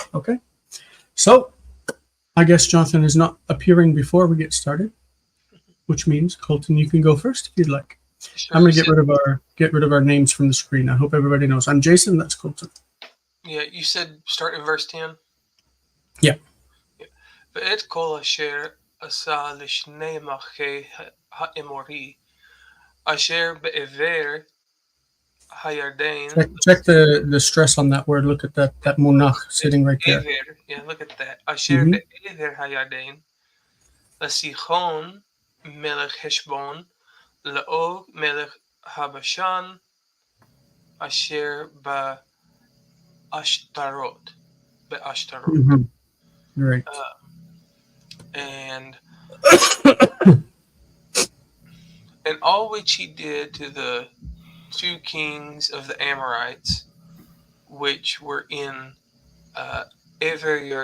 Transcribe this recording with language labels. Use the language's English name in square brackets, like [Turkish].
[English] Okay, so I guess Jonathan is not appearing before we get started, which means, Colton, you can go first if you'd like. Sure, I'm going to get rid of our names from the screen. I hope everybody knows. I'm Jason. That's Colton. Yeah, you said start in verse 10? Yeah. [Hebrew] 𝗥𝗘𝗦𝗪 עשה לשני מלכי האמורי, אשר בעבר הירדן. [English] Check the stress on that word. Look at that munach sitting right there. Yeah, look at that. [Hebrew] אשר בעבר הירדן, לסיחון מלך חשבון, לאוג מלך הבשן, אשר Ashtarot. [English] Right. And all which he did to the 2 kings of the Amorites, which were in ever